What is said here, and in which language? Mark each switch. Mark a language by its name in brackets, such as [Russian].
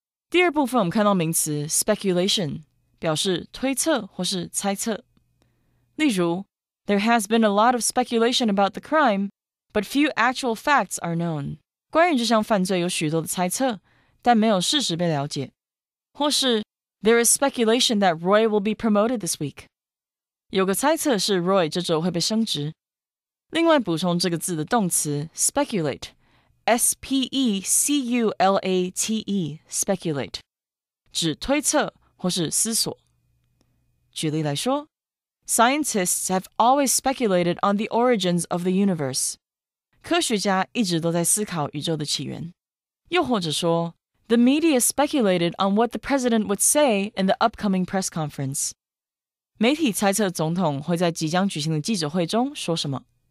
[Chinese] 第二部分我们看到名词 speculation 表示推测或是猜测。例如 [English] There has been a lot of speculation about the crime, but few actual facts are known. [Chinese] 关于这项犯罪有许多的猜测，但没有事实被了解。或是 [English] There is speculation that Roy will be promoted this week. [Chinese] 有个猜测是 Roy 这周会被升职。另外补充这个字的动词 speculate, S-P-E-C-U-L-A-T-E, speculate, 指推测或是思索。举例来说 [English] Scientists have always speculated on the origins of the universe. [Chinese] 科学家一直都在思考宇宙的起源。又或者说 [English] The media speculated on what the president would say in the upcoming press conference. [Chinese] 媒体猜测总统会在即将举行的记者会中说什么。